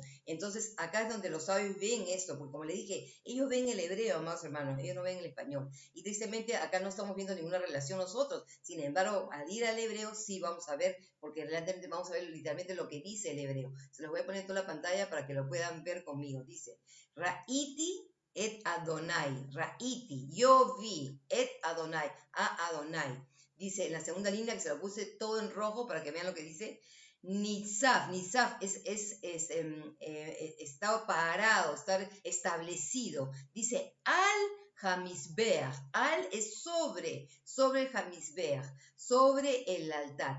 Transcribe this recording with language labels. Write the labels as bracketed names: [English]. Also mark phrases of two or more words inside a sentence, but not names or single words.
[Spanish] Entonces, acá es donde los sabios ven esto, porque como les dije, ellos ven el hebreo, amados hermanos, ellos no ven el español. Y tristemente acá no estamos viendo ninguna relación nosotros. Sin embargo, al ir al hebreo sí vamos a ver, porque realmente vamos a ver literalmente lo que dice el hebreo. Se los voy a poner en toda la pantalla para que lo puedan ver conmigo. Dice: [Hebrew] ראיתי את אדוני, ראיתי, [Spanish] yo vi, [Hebrew] את אדוני, [Spanish] a Adonai. Dice en la segunda línea, que se lo puse todo en rojo para que vean lo que dice: Nitzaf está parado, estar establecido. Dice [Hebrew] על המזבח, [Spanish] al es sobre el Hamisbeach, sobre el altar.